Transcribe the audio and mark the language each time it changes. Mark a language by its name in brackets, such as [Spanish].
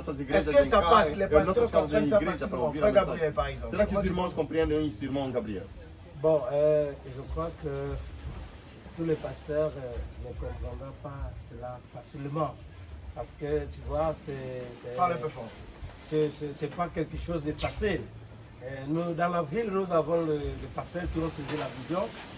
[French] Est-ce que ça passe? Les pasteurs comprennent ça facilement? Frère Gabriel par exemple. [Portuguese] Será que os irmãos compreendem isso, irmão Gabriel? [French] Bon, je crois que tous les pasteurs ne comprendront pas cela facilement. Parce que tu vois, Parle un peu fort. C'est pas quelque chose de facile. Nous, dans la ville, nous avons les pasteurs qui ont saisi la vision.